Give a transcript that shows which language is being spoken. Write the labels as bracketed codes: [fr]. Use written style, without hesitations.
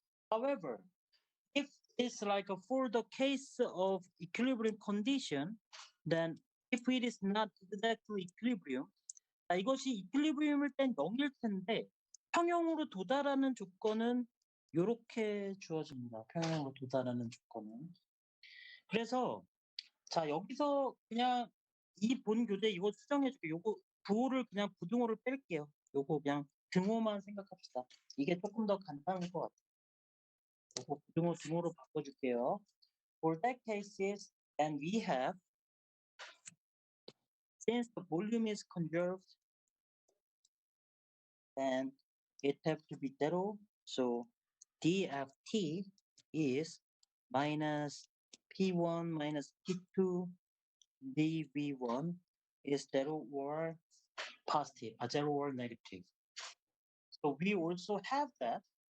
[en] However, if it's like for the case of equilibrium condition, then if it is not exactly equilibrium, [ko] 이것이 equilibrium일 땐 0일 텐데 평형으로 도달하는 조건은 이렇게 주어집니다. 평형으로 도달하는 조건은. 그래서 자 여기서 그냥 이 본 교재 이거 수정해줄게. 요거 부호를 그냥 부등호를 뺄게요. 요거 그냥 등호만 생각합시다. 이게 조금 더 간단할 것 같아요. 요거 부등호 등호로 바꿔줄게요. [en] For that cases, then we have, since the volume is conserved, then it have to be 0. So dft is minus p1 minus p2 dv1 is 0 or positive, 0 or negative. So we also have that.